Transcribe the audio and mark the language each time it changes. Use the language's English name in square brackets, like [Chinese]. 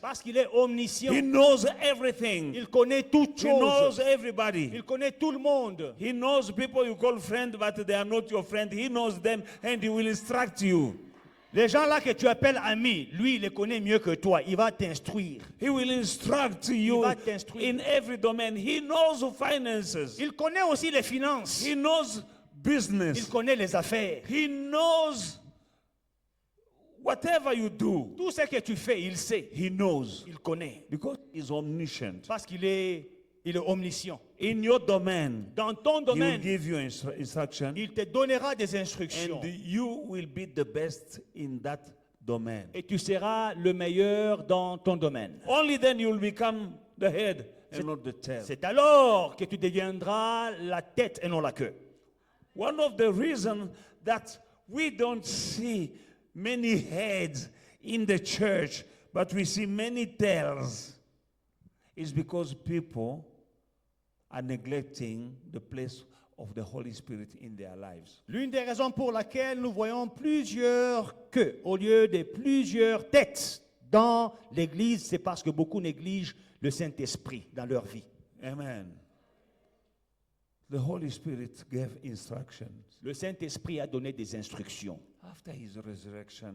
[French] Parce qu'il est omniscient. [English] He knows everything. [French] Il connaît toutes [English] He knows [French] choses. [English] everybody. [French] Il connaît tout le monde. [English] He knows people you call friend, but they are not your friend. He knows them and he will instruct you. [French] Les gens là que tu appelles amis, lui, il les connaît mieux que toi. Il va t'instruire. [English] He will instruct you [French] va t'instruire. [English] in every domain. He knows finances. [French] Il connaît aussi les finances. [English] He knows [French] Il [English] business. [French] connaît les affaires. [English] He knows whatever you do. [French] Tout ce que tu fais, il sait. [English] He knows. [French] Il connaît. [English] Because he's omniscient. [French] Parce qu'il est omniscient. [English] In your domain, [French] Dans ton [English] he will [French] domaine, [English] give you instruction. [French] il te donnera des instructions. [English] And you will be the best in that domain. [French] Et tu seras le meilleur dans ton domaine. [English] Only then you will become the head and not the tail. [French] C'est alors que tu deviendras la tête et non la queue. [English] One of the reasons that we don't see many heads in the church, but we see many tails, is because people are neglecting the place of the Holy Spirit in their lives. [French] L'une des raisons pour laquelle nous voyons plusieurs queues au lieu de plusieurs têtes dans l'Église, c'est parce que beaucoup négligent le Saint-Esprit dans leur vie. [English] Amen. The Holy Spirit gave instructions [French] Le Saint-Esprit a donné des instructions [English] after his resurrection.